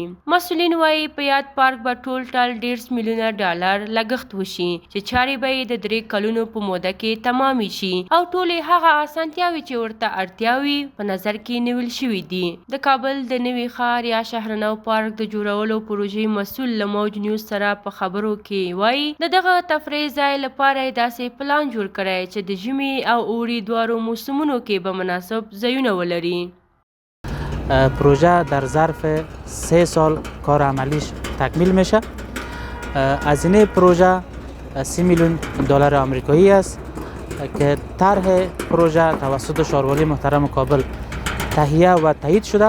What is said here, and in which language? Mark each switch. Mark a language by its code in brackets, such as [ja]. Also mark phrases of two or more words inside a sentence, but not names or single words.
[ps] مسؤلین وایي په یاد پارک به ټول 1.5 میلیونه ډالر لګښت وشي چې چارې به یې د 3 کلونو په موده کې تمامې شي او ټولې هغه اسانتیاوې چې ورته اړتیا وي په نظر کې نیول شوي دي. د کابل د نوي ښار یا شاهرناو پارک د جوړولو پروژې مسؤل له موج نیوز سره په خبرو کې وایي د دغه تفریح ځای لپاره یې داسې پلان جوړ کړی چې د ژمي او اوړي دواړو موسمونو کې به مناسب ځایونه ولري. [fa] پروژه در ظرف 3 سال کار عملیش تکمیل میشه. هزینه پروژه 30 میلیون دلار آمریکایی است که طرح پروژه توسط شهرواری محترم کابل تهیه و تایید شده.